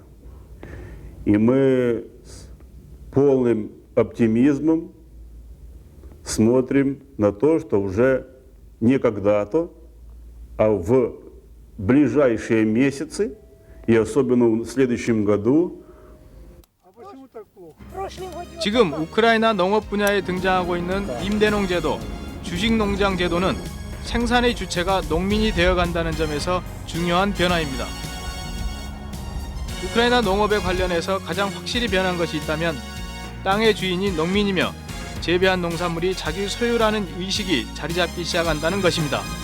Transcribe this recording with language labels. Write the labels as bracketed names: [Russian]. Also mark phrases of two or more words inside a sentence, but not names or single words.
[Russian] И мы с полным оптимизмом смотрим на то, что уже не когда-то, а в ближайшие месяцы, и особенно в следующем году, [Korean] 지금 우크라이나 농업 분야에 등장하고 있는 임대농 제도, 주식농장 제도는 생산의 주체가 농민이 되어간다는 점에서 중요한 변화입니다. 우크라이나 농업에 관련해서 가장 확실히 변한 것이 있다면 땅의 주인이 농민이며 재배한 농산물이 자기 소유라는 의식이 자리 잡기 시작한다는 것입니다.